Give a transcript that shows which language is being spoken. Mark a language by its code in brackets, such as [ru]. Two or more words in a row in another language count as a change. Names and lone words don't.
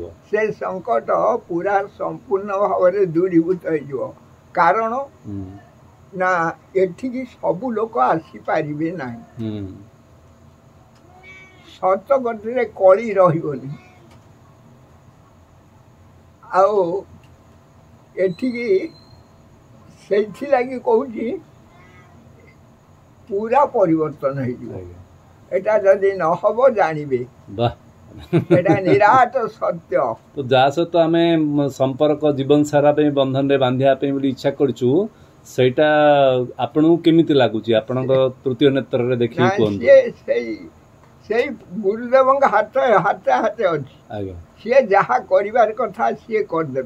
[or] ସେ ସଙ୍କଟ ପୁରା ସମ୍ପୂର୍ଣ୍ଣ ଭାବରେ ଦୂରୀଭୂତ ହେଇଯିବ କାରଣ ନା ଏଠିକି ସବୁ ଲୋକ ଆସିପାରିବେ ନାହିଁ ସତ ଗତିରେ କଳି ରହିବନି ଆଉ ଏଠିକି ସେଇଥିଲାଗି କହୁଛି ପୁରା ପରିବର୍ତ୍ତନ ହେଇଯିବ [as] এটা যদি নহব জানিবে এটা নিরাট সত্য [or] তো যাହା ସହିତ ଆମେ ସମ୍ପର୍କ ଜୀବନ ସାରା ପାଇଁ ବନ୍ଧନରେ ବାନ୍ଧିବା ପାଇଁ ବୋଲି ଇଚ୍ଛା କରିଛୁ ସେଇଟା ଆପଣଙ୍କୁ କେମିତି ଲାଗୁଛି ଆପଣଙ୍କ ତୃତୀୟ ନେତ୍ରରେ ଦେଖିକି କୁହନ୍ତୁ ସେଇ ଗୁରୁଦେବଙ୍କ ହାତେ ହାତେ ଅଛି ଆଜ୍ଞା ସିଏ ଯାହା କରିବାର କଥା ସିଏ କରିଦେବେ